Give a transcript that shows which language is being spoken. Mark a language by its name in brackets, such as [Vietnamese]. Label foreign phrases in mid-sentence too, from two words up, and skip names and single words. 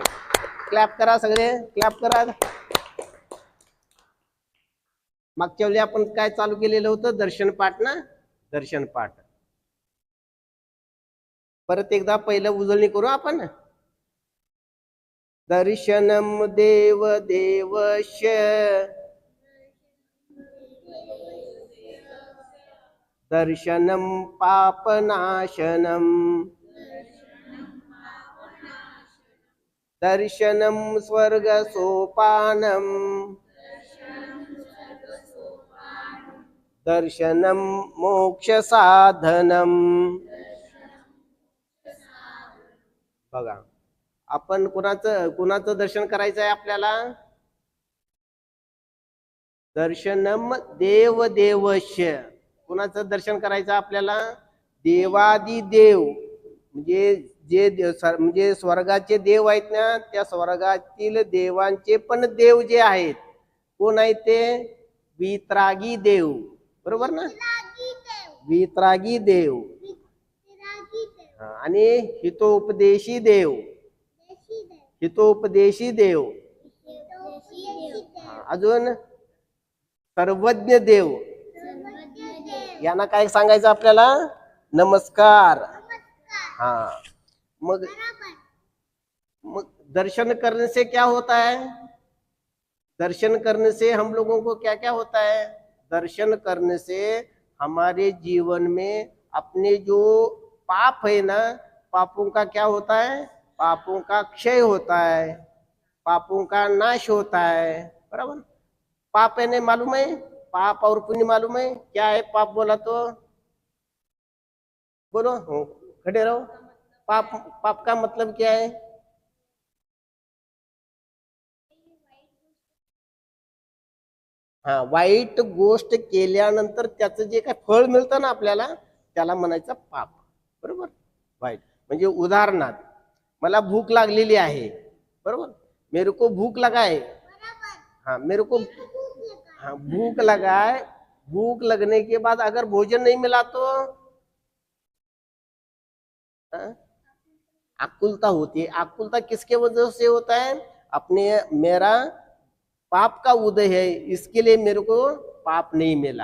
[Marathi] क्लॅप करा सगळे, क्लॅप करा. मागच्या वेळी आपण काय चालू केलेलं होतं? दर्शन पाठ ना, दर्शन पाठ. परत एकदा पहिलं उजळणी करू आपण. [Sanskrit] दर्शनम देव देवस्य दर्शनम पापनाशनम दर्शनम स्वर्गसोपानम दर्शनम मोक्षसाधनम. [Marathi] बघा, आपण कुणाचं दर्शन करायचं आहे आपल्याला? [Sanskrit] दर्शनम देव देवस्य. [Marathi] कुणाचं दर्शन करायचं आपल्याला? देवादी देव, म्हणजे स्वर्गाचे देव आहेत ना, त्या स्वर्गातील देवांचे पण देव जे आहेत, कोण आहेत ते? वितरागी देव. बरोबर ना? वितरागी देव आणि हितोपदेशी देव. हितोपदेशी देव. अजून सर्वज्ञ देव. यांना काय सांगायचं आपल्याला? [Hindi] नमस्कार. हा, मग दर्शन करने से क्या होता है? दर्शन करने से हम लोगों को क्या क्या होता है? दर्शन करने से हमारे जीवन में अपने जो पाप है ना, पापों का क्या होता है? पापों का क्षय होता है, पापों का नाश होता है. बराबर. पाप है नहीं मालूम है? पाप और पुण्य मालूम है? क्या है पाप बोला तो? बोलो, खड़े रहो. पाप का मतलब क्या है? [Marathi] हा, वाईट गोष्ट केल्यानंतर त्याचं जे काय फळ मिळतं ना आपल्याला, त्याला म्हणायचं पाप. बरोबर. वाईट म्हणजे उदाहरणार्थ, मला भूक लागलेली आहे. बरोबर. [Hindi] मेरे को भूक लगा है. हाँ, मेरे को हाँ भूख लगा है. भूख लगने के बाद अगर भोजन नहीं मिला तो आकुलता होती है. आकुलता किसके वजह से होता है? मेरा पाप का उदय है, इसके लिए मेरे को पाप नहीं मिला.